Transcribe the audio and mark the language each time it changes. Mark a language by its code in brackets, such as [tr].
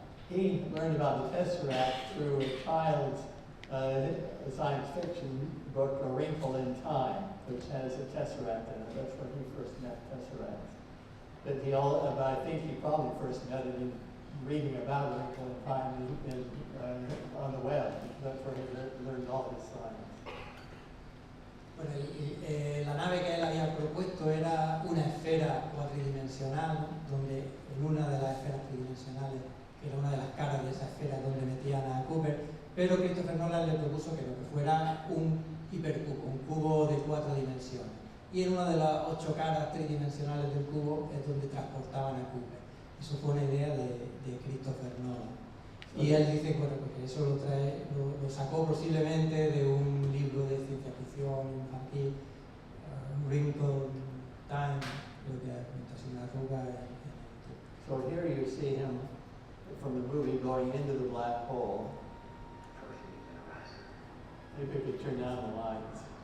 [en] He learned about the tesseract through a child's science fiction book, A Wrinkle in Time, which has a tesseract in it. That's where he first met tesseracts. But I think he probably first met it in reading about A Wrinkle in Time on the web. That's where he learned all his science. [es] Bueno, la nave que él había propuesto era una esfera cuatridimensional, donde en una de las esferas tridimensionales, que era una de las caras de esa esfera donde metían a Cooper, pero Christopher Nolan le propuso que lo que fuera un hipercubo, un cubo de 4 dimensiones. Y en una de las 8 caras tridimensionales del cubo es donde transportaban a Cooper. Eso fue una idea de Christopher Nolan. Y él dice, bueno, porque eso lo sacó posiblemente de un libro de ciencia ficción infantil, Wrinkle Time, lo que es una arruga en el tiempo. [en] So here you see him from the movie going into the black hole. Maybe we could turn down the lights.